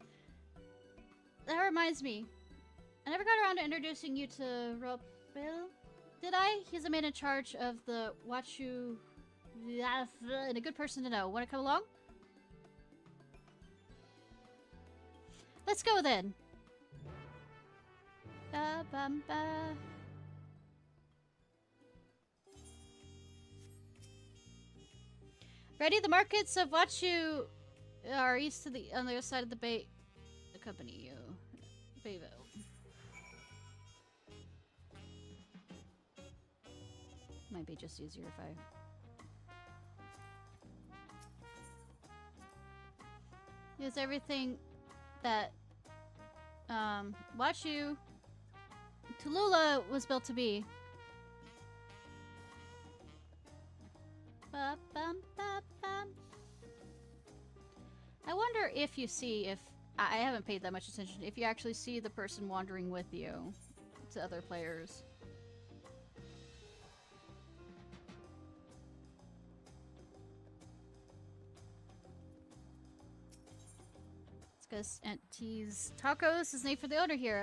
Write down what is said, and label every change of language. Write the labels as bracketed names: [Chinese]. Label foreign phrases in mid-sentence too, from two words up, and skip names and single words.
[English] That reminds me. I never got around to introducing you to Ropil. Did I? He's the man in charge of the Wachu... and a good person to know. Want to come along? Let's go then. Ba-bum-ba. Ready? The markets of Wachu are east to on the other side of the bay. Accompany you. Bayville. Might be just easier if I... Use everything that Wachu Tallulah was built to be. Ba-bum-ba-bum. I wonder if you see if I haven't paid that much attention. If you actually see the person wandering with you to other players. Because Auntie's Tacos is named for the owner here.